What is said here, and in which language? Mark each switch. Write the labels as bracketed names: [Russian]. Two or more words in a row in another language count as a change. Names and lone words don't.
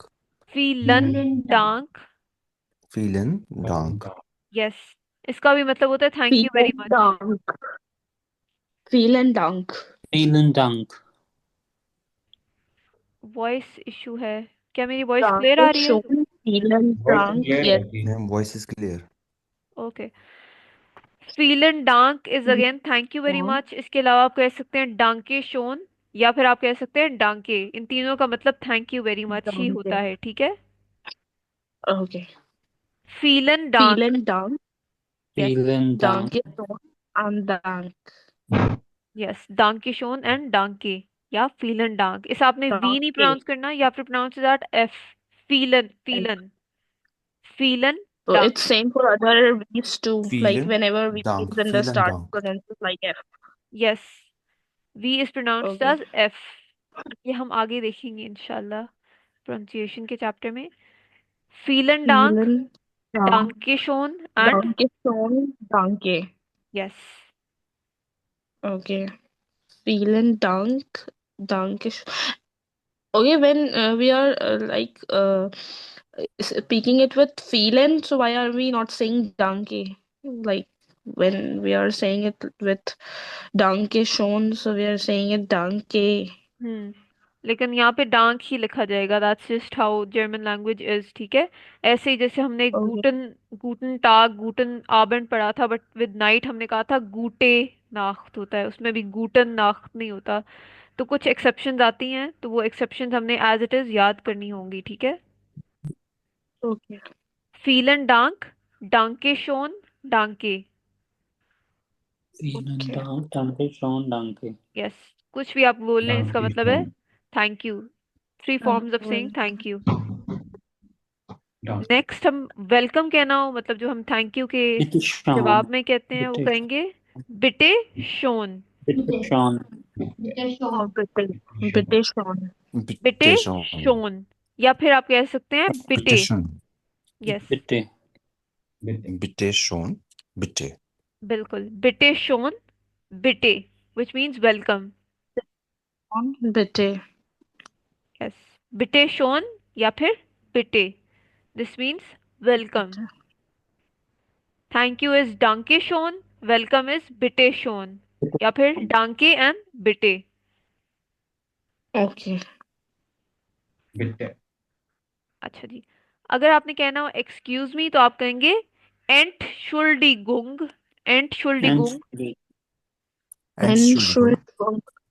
[German] Vielen Dank. Vielen Dank [Hindi] यस, इसका भी मतलब होता है [English] thank you very [German] Vielen [English] मच। [German] Dank. Vielen Dank. Vielen Dank. [English] voice issue [Hindi] है, क्या मेरी [English] voice clear [Hindi] आ रही है? [German] Dankeschön. Vielen [Hindi] वॉइस [German] Dank. [Hindi] क्लियर [English] Yes. [Hindi] रहती है। [English] ma'am voice is clear okay, [German] Vielen Dank [English] is again thank you very [Hindi] हाँ। [English] मच। [Hindi] इसके अलावा आप कह सकते हैं [German] danke schön, [Hindi] या फिर आप कह सकते हैं डांके। इन तीनों का मतलब [English] thank you very much [Hindi] ही होता [German] Danke. [Hindi] है, ठीक है। [English] Okay. [German] Vielen Dank, Vielen Dank. [English] यस [German] Vielen Dank. Dankeschön and Dank. यस, danke schön एंड डांके या Vielen Dank. [Hindi] इस आपने वी नहीं [German] Danke. [Hindi] प्रोनाउंस करना, या फिर [English] pronounce that F, [German] Vielen Vielen Vielen [English] So [German] डांक। [English] it's same for other V's too. Like [German] फीलिंग [English] whenever we [German] डांक [English] use in the [German] फीलिंग [English] start [German] डांक [English] pronounces like F. yes, V is pronounced Okay. एज एफ। [Hindi] ये हम आगे देखेंगे इंशाल्लाह प्रोनाउंसिएशन के चैप्टर में। [German] Vielen Dank, Vielen Dank. danke schön एंड Dankeschön. Danke. [English] यस। [German] Okay. Vielen Dank. Dankeschön. [English] Okay, when we are speaking it with feeling, so why are we not saying danke? Like when we are saying it with [German] danke schon, [English] so we are saying it danke. [Hindi] लेकिन यहाँ पे डांक ही लिखा जाएगा, [English] that's just how German language is, [Hindi] ठीक है। ऐसे ही जैसे हमने [English] Okay. [German] Guten Guten Tag Guten Abend [Hindi] पढ़ा था, [English] but with night [Hindi] हमने कहा था [German] Gute Nacht [Hindi] होता है, उसमें भी [German] Guten Nacht [Hindi] नहीं होता। तो कुछ एक्सेप्शंस आती हैं, तो वो एक्सेप्शंस हमने [English] as it is [Hindi] याद करनी होंगी, ठीक है। [English] Okay. [German] Vielen Dank, danke schön, danke. Vielen [English] Okay. [German] Dank. Dankeschön. Danke. [Hindi] यस, कुछ भी आप बोल लें, इसका मतलब है थैंक यू। [English] 3 forms of saying thank you. [Hindi] नेक्स्ट हम वेलकम कहना हो, मतलब जो हम [English] thank you [Hindi] के [German] Bitte schön. [Hindi] जवाब में कहते हैं, वो [German] Bitte. [Hindi] कहेंगे [German] bitte schön. Bitte schön. बिटे [English] Oh, [German] शोन। bitte schon. बिटे bitte schön [Hindi] शोन, या फिर आप कह सकते हैं [German] बिटे बिटे। शॉन [English] यस, [German] Bitte. bitte schön bitte [Hindi] बिल्कुल, [German] bitte schön, bitte, [English] which means welcome. [German] Bitte. यस, bitte schön [Hindi] या फिर [German] बिटे, [English] this means welcome. thank you is [German] danke schön, [English] welcome is [German] bitte schön, [Hindi] या फिर [English] डांके एंड बिटे। Okay. [German] बिटे। [Hindi] अच्छा जी, अगर आपने कहना हो [English] excuse me, [Hindi] तो आप कहेंगे [German] Entschuldigung, Entschuldigung. Entschuldigung.